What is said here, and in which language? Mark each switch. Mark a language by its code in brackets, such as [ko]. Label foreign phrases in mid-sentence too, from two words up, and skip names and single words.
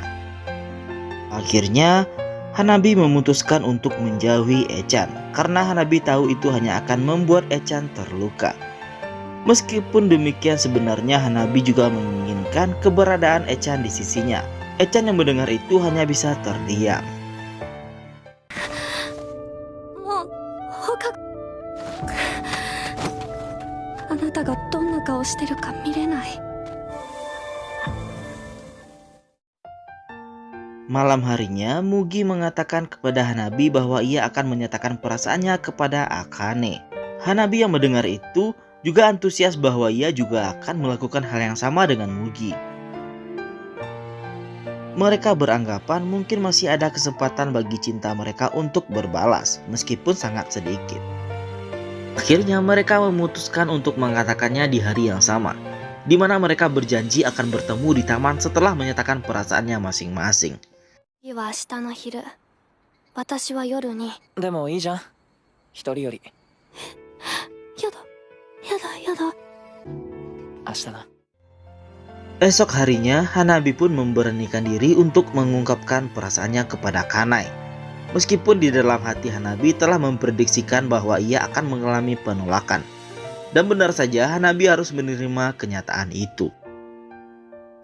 [id] Akhirnya, Hanabi memutuskan untuk menjauhi Echan karena Hanabi tahu itu hanya akan membuat Echan terluka. Meskipun demikian sebenarnya Hanabi juga menginginkan keberadaan Echan di sisinya. Echan yang mendengar itu hanya bisa terdiam. [ja] もう他あなたがどんな顔してるか見れない。 [id] Malam harinya, Mugi mengatakan kepada Hanabi bahwa ia akan menyatakan perasaannya kepada Akane. Hanabi yang mendengar itu juga antusias bahwa ia juga akan melakukan hal yang sama dengan Mugi. Mereka beranggapan mungkin masih ada kesempatan bagi cinta mereka untuk berbalas, meskipun sangat sedikit. Akhirnya mereka memutuskan untuk mengatakannya di hari yang sama, di mana mereka berjanji akan bertemu di taman setelah menyatakan perasaannya masing-masing. [ja] 次は明日の昼。私は夜に。でもいいじゃん一人よりやだ。やだやだ。明日な [id] Esok harinya, Hanabi pun memberanikan diri untuk mengungkapkan perasaannya kepada Kanai. Meskipun di dalam hati Hanabi telah memprediksikan bahwa ia akan mengalami penolakan. Dan benar saja Hanabi harus menerima kenyataan itu.